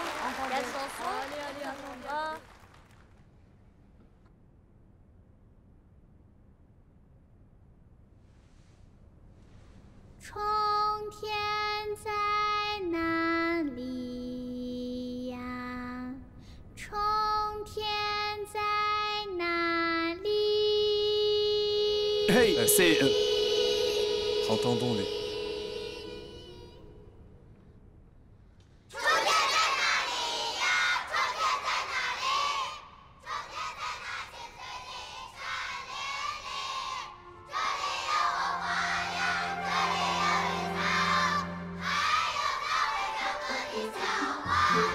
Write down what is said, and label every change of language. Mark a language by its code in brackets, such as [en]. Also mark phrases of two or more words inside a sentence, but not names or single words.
[fr] La chanson. Allez, attends. [zh] 春天在哪里呀？春天在哪里？ [fr] Hey, c'est... Entendons-les. [zh] 春天在哪里呀？春天在哪里？春天在那青翠的山林里。这里有我花呀，这里有绿草，还有那会唱歌的小花梨。